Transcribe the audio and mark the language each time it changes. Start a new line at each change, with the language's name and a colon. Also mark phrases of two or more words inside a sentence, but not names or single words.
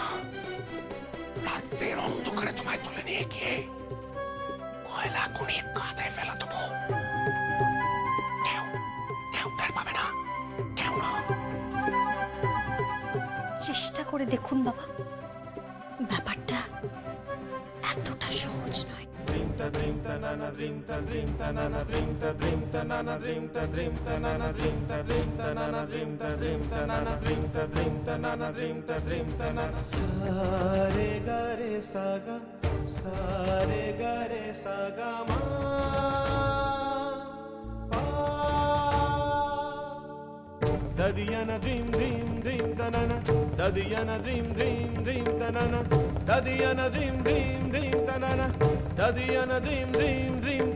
Bangla: রাতের অন্ধকারে তোমায় তুলে নিয়ে গিয়ে কয়লা খুনি কাঁধে ফেলে দেবো। কেউ টের পাবে না, কেউ না। চেষ্টা করে দেখুন বাবা, ব্যাপারটা এতটা সহজ নয়। सारे गरे सागा, सारे गरे सागा मा Dadiyana dream dream dream tanana, Dadiyana dream dream dream tanana, Dadiyana dream dream dream tanana, Dadiyana dream dream dream